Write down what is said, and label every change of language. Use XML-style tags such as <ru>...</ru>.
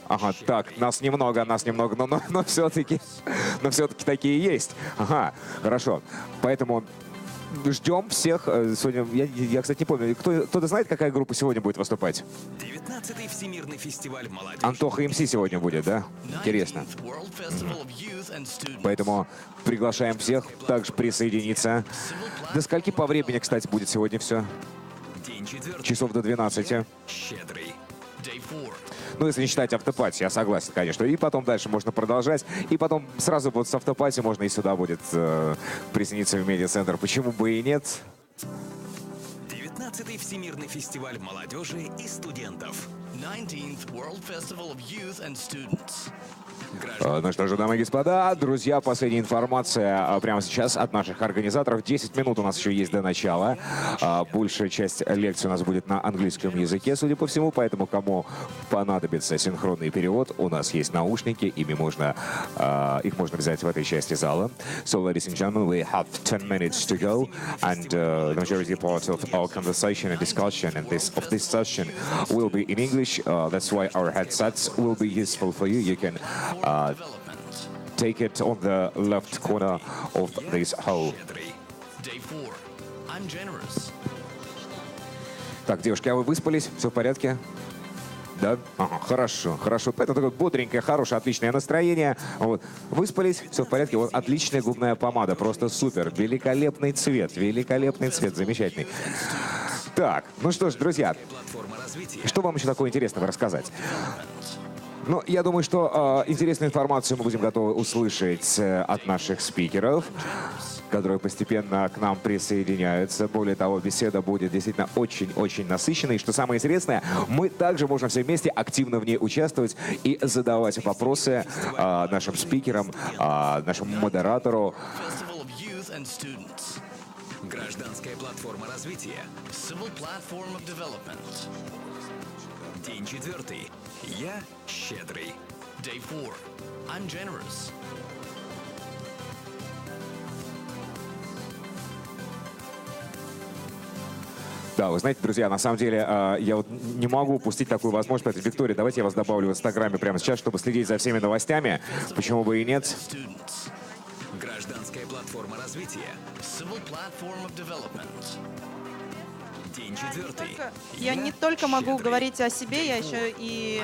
<ru>Ага, так, нас немного, но все-таки такие есть. Ага, хорошо. Поэтому ждем всех. Сегодня, я, кстати, не помню, кто-то знает, какая группа сегодня будет выступать? 19-й Всемирный фестиваль молодежи. Антоха МС сегодня будет, да? Интересно.</ru> <en>19th World Festival of Youth and Students.</en> <ru>Поэтому приглашаем всех также присоединиться. До скольки по времени, кстати, будет сегодня все? День 4. Часов до 12. Щедрый.</ru> <en>Day 4.</en> <ru>Ну, если не считать автопати, я согласен, конечно. И потом дальше можно продолжать. И потом сразу вот с автопати можно и сюда будет присоединиться в медиацентр. Почему бы и нет? 19-й Всемирный фестиваль молодежи и студентов. 19th World Festival of Youth and Students. Ну что же, дамы и господа, друзья, последняя информация прямо сейчас от наших организаторов. 10 минут у нас еще есть до начала. Большая часть лекции у нас будет на английском языке, судя по всему, поэтому кому понадобится синхронный перевод, у нас есть наушники, их можно взять в этой части зала.</ru> <en>So, ladies and gentlemen, we have 10 minutes to go, and the majority part of our conversation and discussion and this session will be in English. That's why our headsets will be useful for you. You can Development. take it on the left corner of this hall.</en> <ru>Щедрый.</ru> <en>Day 4. I'm generous.</en> <ru>Так, девушки, а вы выспались? Все в порядке? Да? Ага, хорошо. Это такое бодренькое, хорошее, отличное настроение. Вот. Выспались? Все в порядке. Вот отличная губная помада. Просто супер. Великолепный цвет, замечательный. Так, ну что ж, друзья, Платформа развития. что вам еще такое интересного рассказать? Ну, я думаю, что интересную информацию мы будем готовы услышать от наших спикеров, которые постепенно к нам присоединяются. Более того, беседа будет действительно очень насыщенной. И что самое интересное, мы также можем все вместе активно в ней участвовать и задавать вопросы нашим спикерам, нашему модератору.</ru> <en>Festival of Youth and Students.</en> <ru>Гражданская платформа развития.</ru> <en>Civil Platform of Development.</en> <ru>День 4. Я щедрый.</ru> <en>Day 4. I'm generous.</en> <ru>Да, вы знаете, друзья, на самом деле, я вот не могу упустить такую возможность. Поэтому, Виктория, давайте я вас добавлю в Инстаграме прямо сейчас, чтобы следить за всеми новостями. Почему бы и нет?</ru> <en>Students.</en> <ru>Гражданская платформа развития.</ru> <en>Civil Platform of Development.</en> <ru>День 4. Я не только могу говорить о себе, я еще и...</ru>